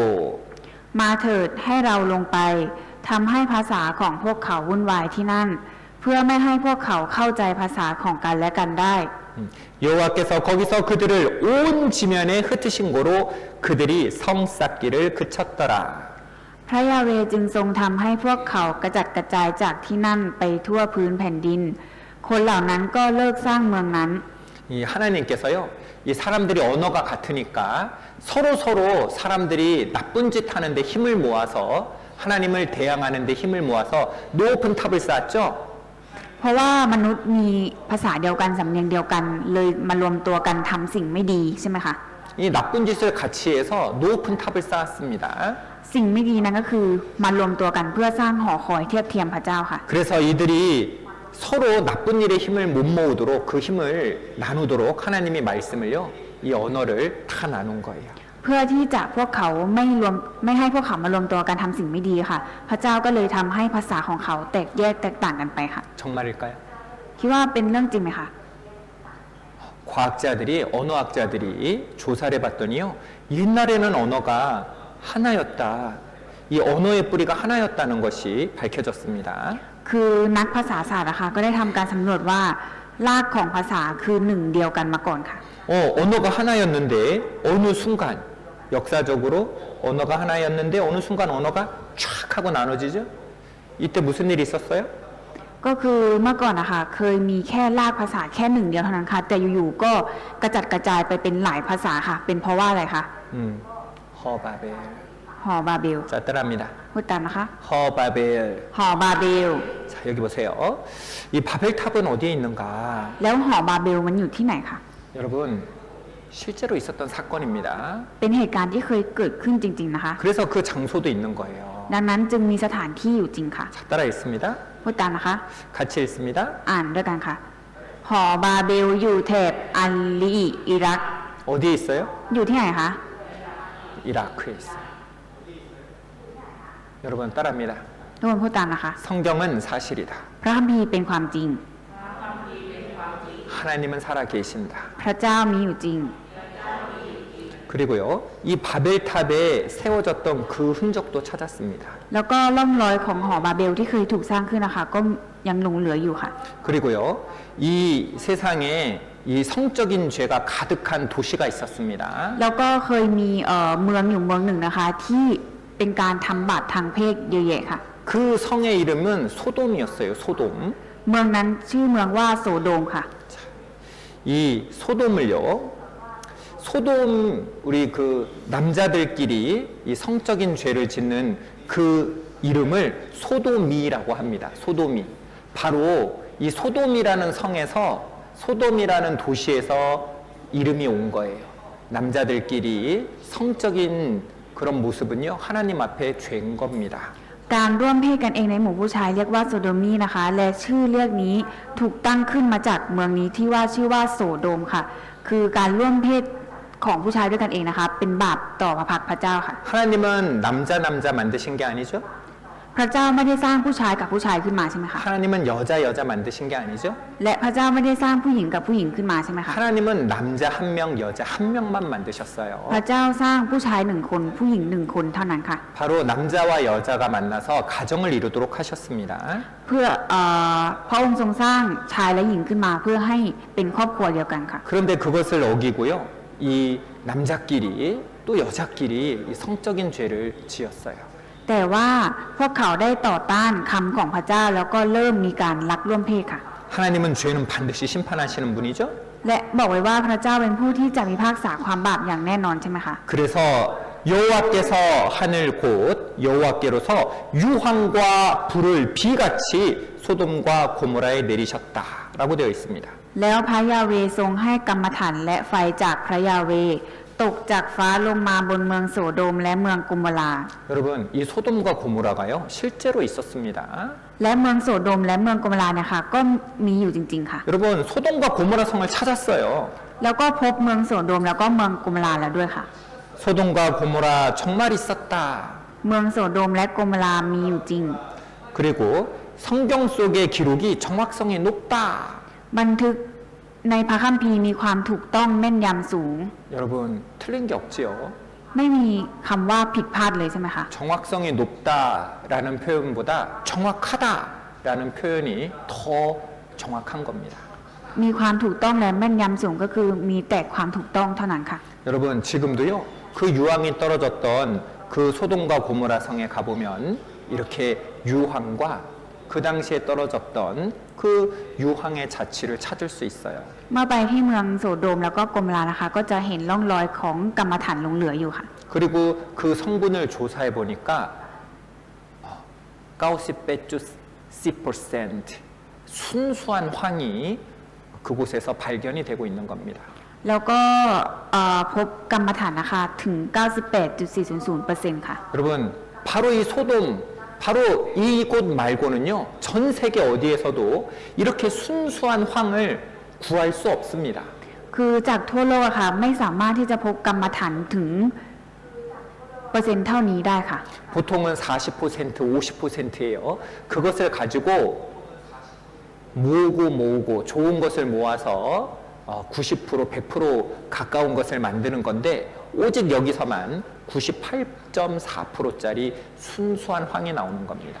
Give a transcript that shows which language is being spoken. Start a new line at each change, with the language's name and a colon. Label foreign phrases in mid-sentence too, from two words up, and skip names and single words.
Thai: มาเถิดให้เราลงไปทำให้ภาษาของพวกเขาวุ่นวายที่นั่น เพื่อไม่ให้พวกเขาเข้าใจภาษาของกันและกันได้
Korean: 여호와께서 거기서 그들을 온 지면에 흩으신 고로 그들이 성 쌓기를 그쳤더라.
Thai: พระยาเวห์จึงทรงทำให้พวกเขากระจัดกระจายจากที่นั่นไปทั่วพื้นแผ่นดิน คนเหล่านั้นก็เลิกสร้างเมืองนั้น
Korean: 이 하나님께서요, 이 사람들이 언어가 같으니까 서로 사람들이 나쁜 짓 하는데 힘을 모아서 하나님을 대항하는데 힘을 모아서 높은 탑을 쌓았죠.
Thai: เพราะว่ามนุษย์มีภาษาเดียวกันสำเนียงเดียวกันเลยมารวมตัวกันทำสิ่งไม่ดีใช่ไหมคะ
Korean: 이 나쁜 짓을 같이 해서 높은 탑을 쌓았습니다.
Thai: สิ่งไม่ดีนั้นก็คือมารวมตัวกันเพื่อสร้างหอคอยเทียบเทียมพระเจ้าค่ะ
Korean: 그래서 이들이 서로 나쁜 일에 힘을 못 모으도록 그 힘을 나누도록 하나님이 말씀을요, 이 언어를 다 나눈 거예요.
Thai: เพื่อที่จะพวกเขาไม่ให้พวกเขามารวมตัวกันทำสิ่งไม่ดีค่ะ พระเจ้าก็เลยทำให้ภาษาของเขาแตกแยกแตกต่างกันไปค่ะ
Korean: 정말일까요?
Thai: คิดว่าเป็นเรื่องจริงไหมคะ
Korean: 과학자들이 언어학자들이 조사를 해봤더니요, 옛날에는 언어가 하나였다. 이 언어의 뿌리가 하나였다는 것이 밝혀졌습니다.
Thai: คือนักภาษาศาสตร์นะคะก็ได้ทำการสำรวจว่ารากของภาษาคือหนึ่งเดียวกันมาก่อนค่ะ
Korean: 언어가 하나였는데 어느 순간 역사적으로 언어가 하나였는데 어느 순간 언어가 쫙 하고 나눠지죠. 이때 무슨 일이 있었어요?
Thai: ก็คือเมื่อก่อนนะคะเคยมีแค่รากภาษาแค่หนึ่งเดียวเท่านั้นค่ะแต่อยู่ๆก็กระจัดกระจายไปเป็นหลายภาษาค่ะ เป็นเพราะว่าอะไรคะ
Korean: 허바벨.
Thai: หอบาเบล
Korean: 자, 따라합니다.
Thai: พูดตามนะคะ
Korean: 허바벨.
Thai: หอบาเบล
Korean: 자, 여기 보세요. 이 바벨탑은 어디에 있는가?
Thai: แล้วหอบาเบลมันอยู่ที่ไหนคะ
Korean: 여러분, 실제로 있었던 사건입니다.
Thai: เป็นเหตุการณ์ที่เคยเกิดขึ้นจริงๆนะคะ
Korean: 그래서 그 장소도 있는 거예요.
Thai: ดังนั้นจึงมีสถานที่อยู่จริงค่ะ
Korean: 자, 따라 읽습니다.
Thai: พูดตามนะคะ
Korean: 같이 읽습니다.
Thai: อ่านด้วยกันค่ะ หอบาเบลอยู่แถบอัลลีอิรัก
Korean: 어디에 있어요?
Thai: อยู่ที่ไหนคะ
Korean: 이라크에 있어요. 여러분 따라합니다.
Thai: ทุกคนพูดตามนะคะ
Korean: 성경은 사실이다.
Thai: พระคัมภีร์เป็นความจริง
Korean: 하나님은 살아 계신다.
Thai: พระเจ้ามีอยู่จริง
Korean: 그리고요, 이 바벨탑에 세워졌던 그 흔적도 찾았습니다.
Thai: แล้วก็ร่องรอยของหอบาเบลที่เคยถูกสร้างขึ้นนะคะ ก็ยังหลงเหลืออยู่ค่ะ
Korean: 그리고요, 이 세상에 이 성적인 죄가 가득한 도시가 있었습니다.
Thai: แล้วก็เคยมีเมืองอยู่เมืองหนึ่งนะคะ ที่เป็นการทำบาปทางเพศเยอะแยะค่ะ
Korean: 그 성의 이름은 소돔이었어요. 소돔.
Thai: เมืองนั้นชื่อเมืองว่าโซโดมค่ะ
Korean: 이 소돔을요, 소돔 우리 그 남자들끼리 이 성적인 죄를 짓는 그 이름을 소도미라고 합니다. 소도미. 바로 이 소돔이라는 성에서 소돔이라는 도시에서 이름이 온 거예요. 남자들끼리 성적인 그런 모습은요, 하나님 앞에 죄인 겁니다.
Thai: การร่วมเพศกันเองในหมู่ผู้ชายเรียกว่าโซโดมีนะคะ และชื่อเรียกนี้ถูกตั้งขึ้นมาจากเมืองนี้ที่ว่าชื่อว่าโสโดมค่ะ คือการร่วมเพศของผู้ชายด้วยกันเองนะคะ เป็นบาปต่อพระพักตร์พระเจ้าค่ะ
Korean: 하나님은 남자 만드신 게 아니죠?
Thai: พระเจ้าไม่ได้สร้างผู้ชายกับผู้ชายขึ้นมาใช่ไหมคะ
Korean: 하나님은 여자 만드신 게 아니죠?
Thai: และพระเจ้าไม่ได้สร้างผู้หญิงกับผู้หญิงขึ้นมาใช่ไหมคะ
Korean: 하나님은 남자 한 명, 여자 한 명만 만드셨어요.
Thai: พระเจ้าสร้างผู้ชายหนึ่งคนผู้หญิงหนึ่งคนเท่านั้นค่ะ
Korean: 바로 남자와 여자가 만나서 가정을 이루도록 하셨습니다.
Thai: เพื่อพระองค์ทรงสร้างชายและหญิงขึ้นมาเพื่อให้เป็นครอบครัวเดียวกันค่ะ
Korean: 그런데 그것을 어기고요, 이 남자끼리 또 여자끼리 이 성적인 죄를 지었어요.
Thai: แต่ว่าพวกเขาได้ต่อต้านคำของพระเจ้าแล้วก็เริ่มมีการลักร่วมเพศค่ะ
Korean: 하나님은 죄는 반드시 심판하시는 분이죠.
Thai: และบอกไว้ว่าพระเจ้าเป็นผู้ที่จะพิพากษาความบาปอย่างแน่นอนใช่ไหมคะ
Korean: 그래서 여호와께서 하늘 곧 여호와께로서 유황과 불을 비같이 소돔과 고모라에 내리셨다라고 되어 있습니다.
Thai: แล้วพระยาเวห์ทรงให้กรรมฐานและไฟจากพระยาเวห์ตกจากฟ้าลงมาบนเมืองโสโดมและเมืองกุมรา
Korean: 여러분, 이 소돔과 고모라가요, 실제로 있었습니다.
Thai: และเมืองโสโดมและเมืองกุมราเนี่ยค่ะก็มีอยู่จริงๆค่ะ
Korean: 여러분, 소돔과 고모라 성을 찾았어요.
Thai: แล้วก็พบเมืองโสโดมแล้วก็เมืองกุมราแล้วด้วยค่ะ
Korean: 소돔과 고모라 정말 있었다.
Thai: เมืองโสโดมและโกมรามีอยู่จริง
Korean: 그리고 성경 속의 기록이 정확성이 높다.
Thai: บันทึกในพระคัมภีร์มีความถูกต้องแม่นยำสูง
Korean: 여러분 틀린 게 없지요.
Thai: ไม่มีคำว่าผิดพลาดเลยใช่ไหมคะ
Korean: 정확성이 높다라는 표현보다 정확하다라는 표현이 더 정확한 겁니다.
Thai: มีความถูกต้องและแม่นยำสูงก็คือมีแต่ความถูกต้องเท่านั้นค่ะ
Korean: 여러분 지금도요. 그 유황이 떨어졌던 그 소돔과 고모라 성에 가보면 이렇게 유황과 그 당시에 떨어졌던 그 유황의 자취를 찾을 수 있어요.
Thai: เมื่อไปที่เมืองโสโดมแล้วก็โกมรานะคะ ก็จะเห็นร่องรอยของกรรมฐานหลงเหลืออยู่ค่ะ
Korean: 그리고 그 성분을 조사해 보니까 90% 순수한 황이 그곳에서 발견이 되고 있는 겁니다.
Thai: แล้วก็พบกรรมฐานนะคะถึง 98.400% ค่ะ
Korean: 여러분 바로 이 소돔 바로 이곳 말고는요 전 세계 어디에서도 이렇게 순수한 황을 구할 수 없습니다.
Thai: คือจากทั่วโลกอะค่ะไม่สามารถที่จะพบกรรมฐานถึงเปอร์เซ็นต์เท่านี้ได้ค่ะ
Korean: 보통은 40% 50%예요. 그것을 가지고 모으고 좋은 것을 모아서 90% 100% 가까운 것을 만드는 건데 오직 여기서만 98.4%짜리 순수한 황이 나오는 겁니다.